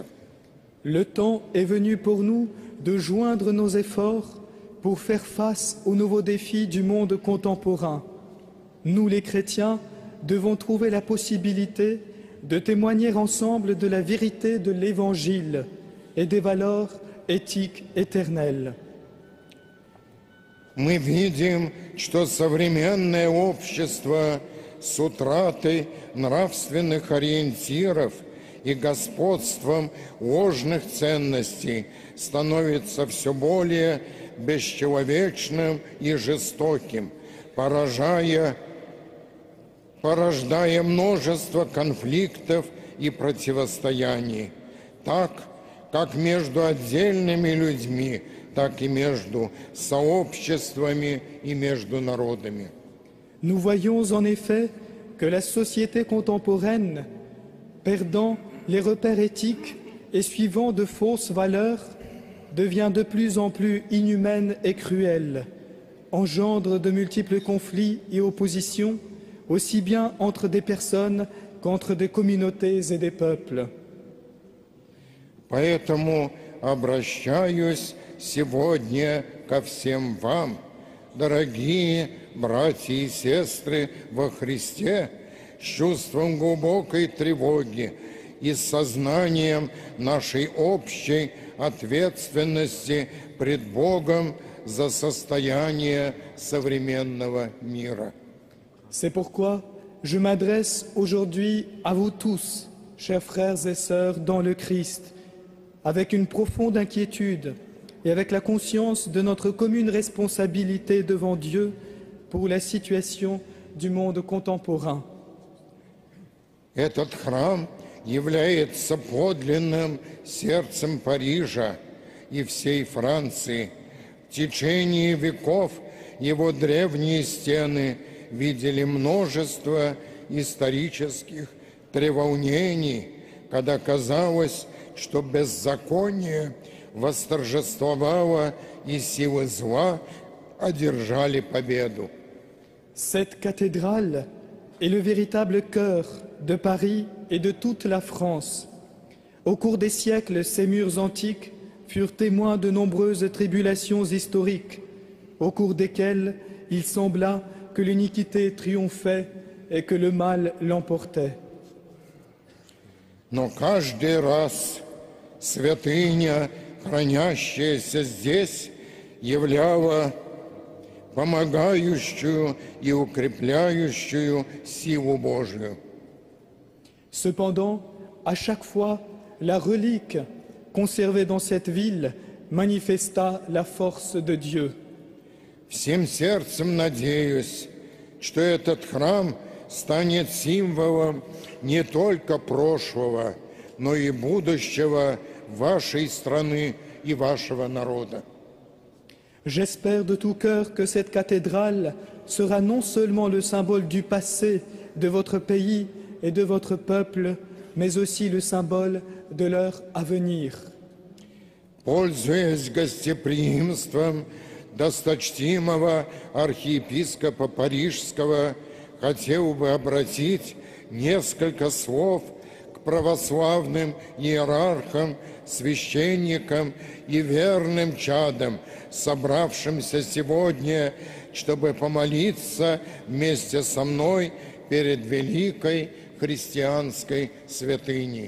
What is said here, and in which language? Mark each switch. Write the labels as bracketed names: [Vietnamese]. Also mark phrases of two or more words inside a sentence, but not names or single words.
[French] Le temps est venu pour nous de joindre nos efforts pour faire face aux nouveaux défis du monde contemporain. Nous, les chrétiens, devons trouver la possibilité de témoigner ensemble de la vérité de l'Évangile et des valeurs éthiques éternelles. [Russian] Мы видим, что современное общество с утратой нравственных ориентиров и господством ложных ценностей становится все более бесчеловечным и жестоким, порождая множество конфликтов и противостояний, так как между отдельными людьми, так и между сообществами и между народами. [French] Nous voyons en effet que la société contemporaine, perdant les repères éthiques et suivant de fausses valeurs, devient de plus en plus inhumaine et cruelle, engendre de multiples conflits et oppositions, aussi bien entre des personnes qu'entre des communautés et des peuples. [Russian] Поэтому обращаюсь сегодня ко всем вам, дорогие братья и сестры во Христе, с чувством глубокой тревоги и с сознанием нашей общей ответственности пред Богом за состояние современного мира. [French] C'est pourquoi je m'adresse aujourd'hui à vous tous, chers frères et sœurs dans le Christ, avec une profonde inquiétude et avec la conscience de notre commune responsabilité devant Dieu pour la situation du monde contemporain. [Russian] Этот храм является подлинным сердцем Парижа и всей Франции. В течение веков его древние стены видели множество исторических треволнений, когда казалось, что беззаконие восторжествовало и силы зла одержали победу. [French] Cette cathédrale est le véritable cœur de Paris et de toute la France. Au cours des siècles, ces murs antiques furent témoins de nombreuses tribulations historiques, au cours desquelles il sembla que l'iniquité triomphait et que le mal l'emportait. [Russian] Но каждый раз святыня, хранящаяся здесь, являла помогающую и укрепляющую силу Божию. [French] Cependant, à chaque fois, la relique conservée dans cette ville manifesta la force de Dieu. [Russian] Всем сердцем надеюсь, что этот храм станет символом не только прошлого, но и будущего вашей страны и вашего народа. [French] J'espère de tout cœur que cette cathédrale sera non seulement le symbole du passé de votre pays et de votre peuple, mais aussi le symbole de leur avenir. [Russian] Пользуясь гостеприимством досточтимого архиепископа Парижского, хотел бы обратить несколько слов к православным иерархам, священникам и верным чадам, собравшимся сегодня, чтобы помолиться вместе со мной перед великой христианской святыней.